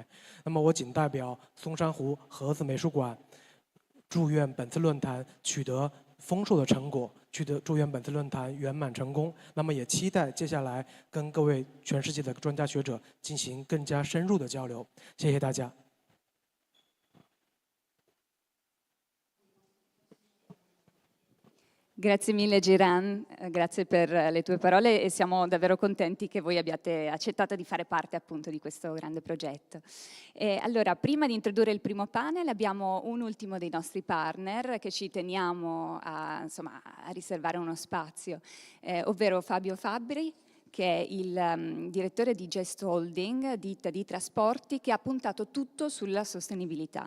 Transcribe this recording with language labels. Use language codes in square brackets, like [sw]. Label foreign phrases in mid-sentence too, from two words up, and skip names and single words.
[zh] 那么我仅代表松山湖核子美术馆，祝愿本次论坛取得丰硕的成果。祝愿本次论坛圆满成功。那么也期待接下来跟各位全世界的专家学者进行更加深入的交流。谢谢大家。 [it] Grazie mille 𝘓𝘶n, grazie per le tue parole e siamo davvero contenti che voi abbiate accettato di fare parte appunto di questo grande progetto. Allora, prima di introdurre il primo panel abbiamo un ultimo dei nostri partner che ci teniamo a riservare uno spazio, ovvero Fabio Fabbri, che è il direttore di Jest Holding, ditta di trasporti, che ha puntato tutto sulla sostenibilità.